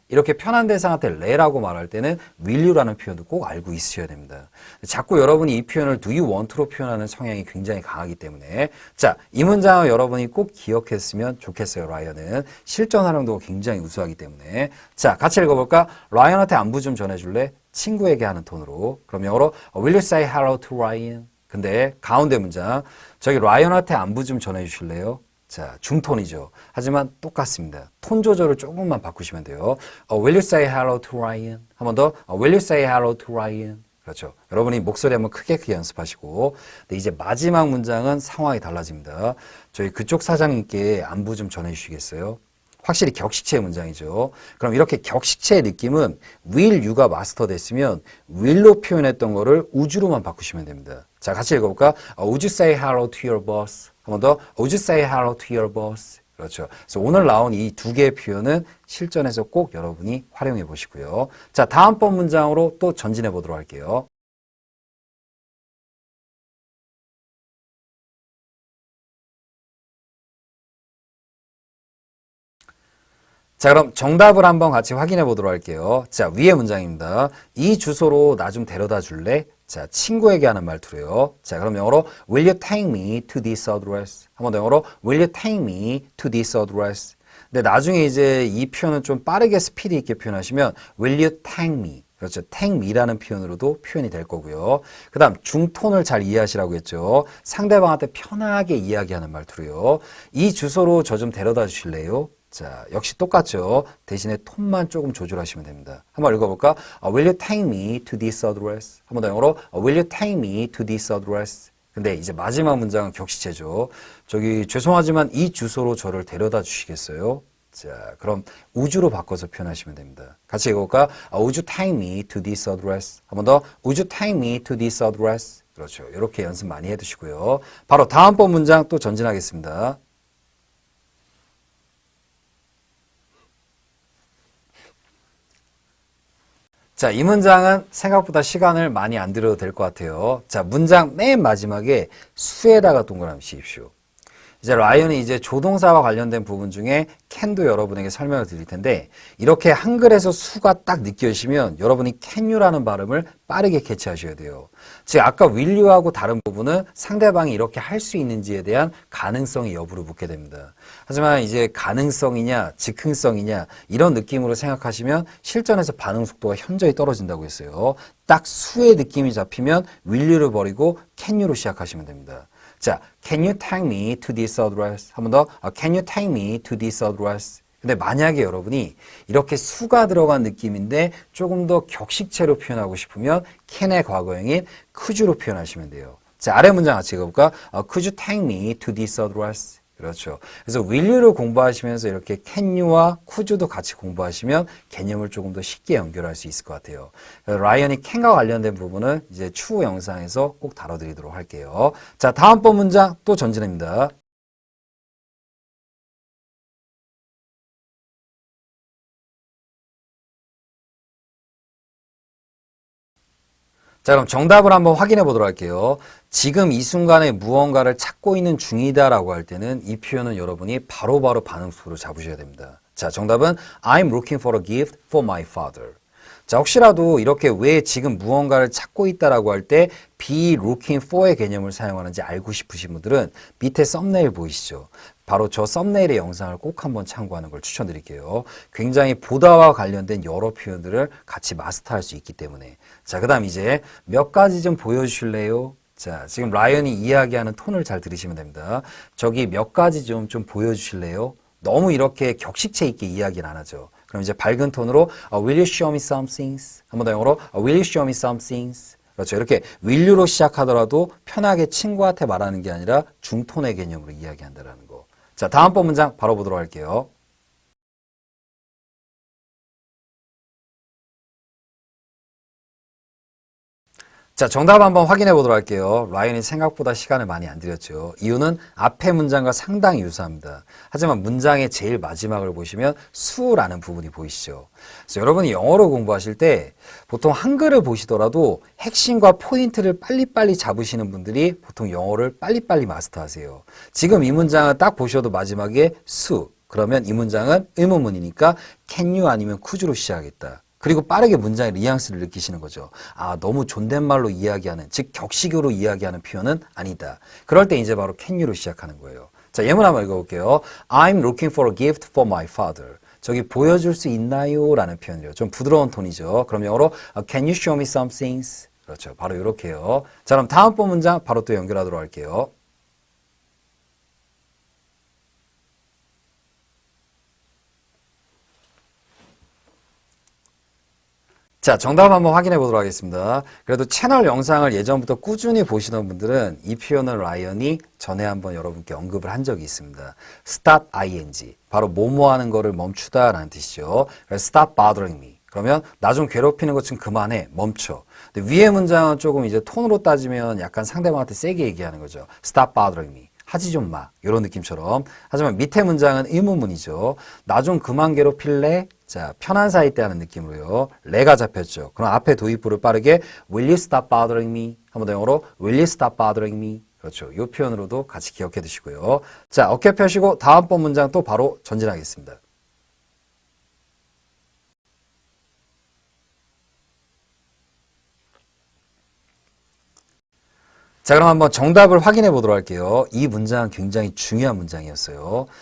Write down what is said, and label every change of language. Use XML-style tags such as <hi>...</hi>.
<ko>이렇게 편한 대상한테 레라고 말할 때는 will you라는 표현도 꼭 알고 있으셔야 됩니다. 자꾸 여러분이 이 표현을 do you want로 표현하는 성향이 굉장히 강하기 때문에 자, 이 문장을 여러분이 꼭 기억했으면 좋겠어요. 라이언은 실전 활용도가 굉장히 우수하기 때문에 자, 같이 읽어볼까? 라이언한테 안부 좀 전해줄래? 친구에게 하는 톤으로 그럼 영어로</ko> <en>Will you say hello to Ryan?</en> <ko>근데 가운데 문장 저기 라이언한테 안부 좀 전해주실래요? 자, 중톤이죠. 하지만 똑같습니다. 톤 조절을 조금만 바꾸시면 돼요.</ko> <en>Will you say hello to Ryan?</en> <ko>한 번 더.</ko> <en>Will you say hello to Ryan?</en> <ko>그렇죠. 여러분이 목소리 한번 크게 연습하시고. 근데 이제 마지막 문장은 상황이 달라집니다. 저희 그쪽 사장님께 안부 좀 전해주시겠어요? 확실히 격식체의 문장이죠. 그럼 이렇게 격식체의 느낌은 will you가 마스터 됐으면 will로 표현했던 거를 would로만 바꾸시면 됩니다. 자, 같이 읽어볼까?</ko> <en>Would you say hello to your boss?</en> <ko>한 번 더.</ko> <en>Would you say hello to your boss?</en> <ko>그렇죠. 그래서 오늘 나온 이 두 개의 표현은 실전에서 꼭 여러분이 활용해 보시고요. 자, 다음번 문장으로 또 전진해 보도록 할게요. 자, 그럼 정답을 한번 같이 확인해 보도록 할게요. 자, 위의 문장입니다. 이 주소로 나 좀 데려다 줄래? 자, 친구에게 하는 말투로요. 자, 그럼 영어로</ko> <en>Will you take me to this address?</en> <ko>한 번 더 영어로</ko> <en>Will you take me to this address?</en> <ko>근데 나중에 이제 이 표현은 좀 빠르게 스피드 있게 표현하시면</ko> <en>Will you take me?</en> <ko>그렇죠. take me라는 표현으로도 표현이 될 거고요. 그 다음 중톤을 잘 이해하시라고 했죠. 상대방한테 편하게 이야기하는 말투로요. 이 주소로 저 좀 데려다 주실래요? 자, 역시 똑같죠. 대신에 톤만 조금 조절하시면 됩니다. 한번 읽어볼까?</ko> <en>Will you take me to this address?</en> <ko>한 번 더 영어로</ko> <en>Will you take me to this address?</en> <ko>근데 이제 마지막 문장은 격식체죠. 저기 죄송하지만 이 주소로 저를 데려다 주시겠어요? 자, 그럼 would로 바꿔서 표현하시면 됩니다. 같이 읽어볼까?</ko> <en>Would you take me to this address?</en> <ko>한 번 더</ko> <en>Would you take me to this address?</en> <ko>그렇죠. 이렇게 연습 많이 해두시고요. 바로 다음번 문장 또 전진하겠습니다. 자, 이 문장은 생각보다 시간을 많이 안 들여도 될 것 같아요. 자, 문장 맨 마지막에 수에다가 동그라미 씌십시오. 이제 라이언이 이제 조동사와 관련된 부분 중에 can도 여러분에게 설명을 드릴 텐데 이렇게 한글에서 수가 딱 느껴지시면 여러분이 can you라는 발음을 빠르게 캐치하셔야 돼요. 즉 아까 will you하고 다른 부분은 상대방이 이렇게 할 수 있는지에 대한 가능성의 여부를 묻게 됩니다. 하지만 이제 가능성이냐 즉흥성이냐 이런 느낌으로 생각하시면 실전에서 반응 속도가 현저히 떨어진다고 했어요. 딱 수의 느낌이 잡히면 will you를 버리고 can you로 시작하시면 됩니다.</ko> <en>자, can you take me to this address?</en> <ko>한 번 더,</ko> <en>can you take me to this address?</en> <ko>근데 만약에 여러분이 이렇게 수가 들어간 느낌인데 조금 더 격식체로 표현하고 싶으면 can의 과거형인 could로 표현하시면 돼요. 자, 아래 문장 같이 읽어볼까?</ko> <en>Could you take me to this address?</en> <ko>그렇죠. 그래서 will you를 공부하시면서 이렇게 can you와 could도 같이 공부하시면 개념을 조금 더 쉽게 연결할 수 있을 것 같아요. 라이언이 can과 관련된 부분은 이제 추후 영상에서 꼭 다뤄드리도록 할게요. 자, 다음번 문장 또 전진합니다. 자, 그럼 정답을 한번 확인해 보도록 할게요. 지금 이 순간에 무언가를 찾고 있는 중이다라고 할 때는 이 표현은 여러분이 바로바로 반응 속도로 잡으셔야 됩니다. 자, 정답은</ko> <en>I'm looking for a gift for my father.</en> <ko>자, 혹시라도 이렇게 왜 지금 무언가를 찾고 있다라고 할 때 be looking for의 개념을 사용하는지 알고 싶으신 분들은 밑에 썸네일 보이시죠? 바로 저 썸네일의 영상을 꼭 한번 참고하는 걸 추천드릴게요. 굉장히 보다와 관련된 여러 표현들을 같이 마스터할 수 있기 때문에. 자, 그 다음 이제 몇 가지 좀 보여주실래요? 자, 지금 라이언이 이야기하는 톤을 잘 들으시면 됩니다. 저기 몇 가지 좀 보여주실래요? 너무 이렇게 격식체 있게 이야기는 안 하죠. 그럼 이제 밝은 톤으로</ko> <en>Will you show me some things?</en> <ko>한 번 더 영어로</ko> <en>Will you show me some things?</en> <ko>그렇죠. 이렇게 will you로 시작하더라도 편하게 친구한테 말하는 게 아니라 중톤의 개념으로 이야기한다는 거. 자, 다음번 문장 바로 보도록 할게요. 자, 정답 한번 확인해 보도록 할게요. 라이언이 생각보다 시간을 많이 안 들였죠. 이유는 앞에 문장과 상당히 유사합니다. 하지만 문장의 제일 마지막을 보시면 수라는 부분이 보이시죠. 그래서 여러분이 영어로 공부하실 때 보통 한글을 보시더라도 핵심과 포인트를 빨리빨리 잡으시는 분들이 보통 영어를 빨리빨리 마스터하세요. 지금 이 문장은 딱 보셔도 마지막에 수, 그러면 이 문장은 의문문이니까 can you 아니면 could로 시작하겠다. 그리고 빠르게 문장의 뉘앙스를 느끼시는 거죠. 아, 너무 존댓말로 이야기하는, 즉 격식으로 이야기하는 표현은 아니다. 그럴 때 이제 바로 can you로 시작하는 거예요. 자, 예문 한번 읽어볼게요.</ko> <en>I'm looking for a gift for my father.</en> <ko>저기 보여줄 수 있나요? 라는 표현이에요. 좀 부드러운 톤이죠. 그럼 영어로</ko> <en>Can you show me some things?</en> <ko>그렇죠. 바로 이렇게요. 자, 그럼 다음번 문장 바로 또 연결하도록 할게요. 자, 정답 한번 확인해 보도록 하겠습니다. 그래도 채널 영상을 예전부터 꾸준히 보시던 분들은 이 표현을 라이언이 전에 한번 여러분께 언급을 한 적이 있습니다.</ko> <en>stop ing.</en> <ko>바로 뭐뭐 하는 거를 멈추다 라는 뜻이죠. 그래서</ko> <en>stop bothering me.</en> <ko>그러면 나 좀 괴롭히는 것 좀 그만해. 멈춰. 근데 위의 문장은 조금 이제 톤으로 따지면 약간 상대방한테 세게 얘기하는 거죠.</ko> <en>stop bothering me.</en> <ko>하지 좀 마. 이런 느낌처럼. 하지만 밑에 문장은 의문문이죠. 나 좀 그만 괴롭힐래? 자, 편한 사이 때 하는 느낌으로요. 레가 잡혔죠. 그럼 앞에 도입부를 빠르게</ko> <en>Will you stop bothering me?</en> <ko>한번 더 영어로</ko> <en>Will you stop bothering me?</en> <ko>그렇죠. 이 표현으로도 같이 기억해 두시고요. 자, 어깨 펴시고 다음번 문장 또 바로 전진하겠습니다. 자, 그럼 한번 정답을 확인해 보도록 할게요. 이 문장은 굉장히 중요한 문장이었어요.</ko>